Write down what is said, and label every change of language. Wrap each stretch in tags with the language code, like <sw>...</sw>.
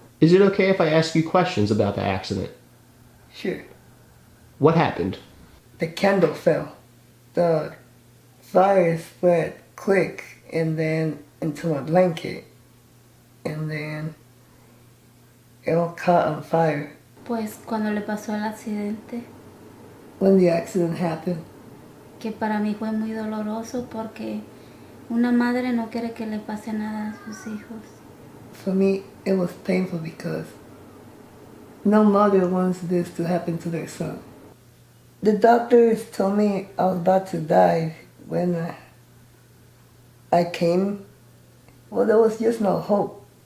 <en>Is it okay if I ask you questions about the accident? Sure. What happened? The candle fell. The fire spread quick and then into my blanket. And then it all caught on fire.</en> <es>Pues cuando le pasó el accidente,</es> <en>When the accident happened,</en> <es>que para mí fue muy doloroso porque una madre no quiere que le pase nada a sus hijos.</es> <en>for me, it was painful because no mother wants this to happen to their son. The doctors told me I was about to die when I came. Well, there was just no hope.</en>